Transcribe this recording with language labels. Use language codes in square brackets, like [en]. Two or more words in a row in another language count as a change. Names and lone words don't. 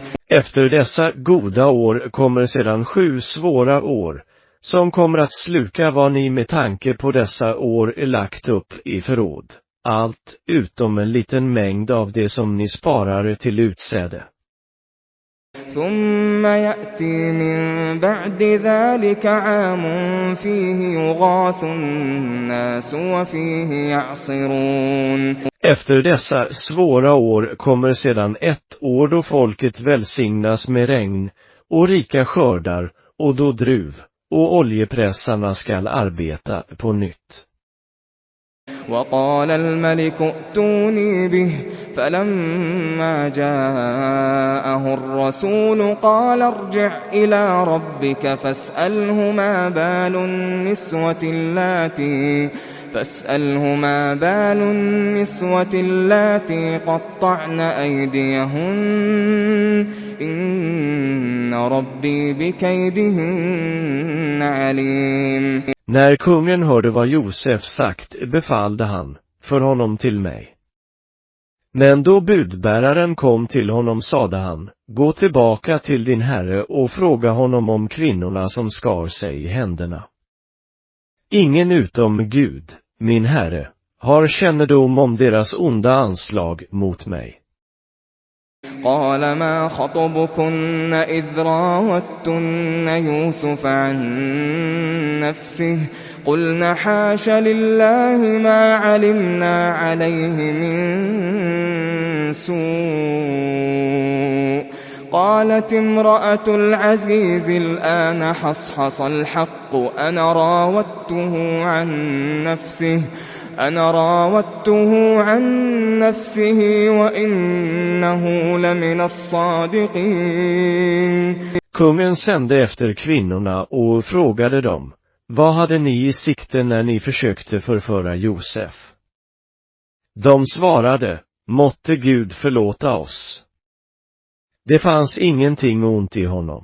[sv] Efter dessa goda år kommer sedan 7 svåra år, som kommer att sluka vad ni med tanke på dessa år lagt upp i förråd. Allt utom en liten mängd av det som ni sparar till utsäde. [ar] ثم يأتي من بعد ذلك عام فيه يغاث الناس وفيه يعصرون. [sv] Efter dessa svåra år kommer sedan 1 år då folket välsignas med regn och rika skördar, och då druv och oljepressarna skall arbeta på nytt. [ar] وقال الملك ائتوني به فلما جاءه الرسول قال ارجع إلى ربك فاسأله ما بال النسوة اللاتي قطعن أيديهن إن ربي بكيدهن عليم. [sv] När kungen hörde vad Josef sagt befallde han, för honom till mig. Men då budbäraren kom till honom sade han, gå tillbaka till din herre och fråga honom om kvinnorna som skar sig i händerna. Ingen utom Gud, min herre, har kännedom om deras onda anslag mot mig. [ar] قال ما خطبكن إذ راوتن يوسف عن نفسه قلنا حاش لله ما علمنا عليه من سوء قالت امرأة العزيز الآن حصحص الحق أنا راودته عن نفسه وإنه لمن الصادقين. [sv] Kungen sände efter kvinnorna och frågade dem, vad hade ni i sikte när ni försökte förföra Josef? De svarade, måtte Gud förlåta oss. Det fanns ingenting ont i honom.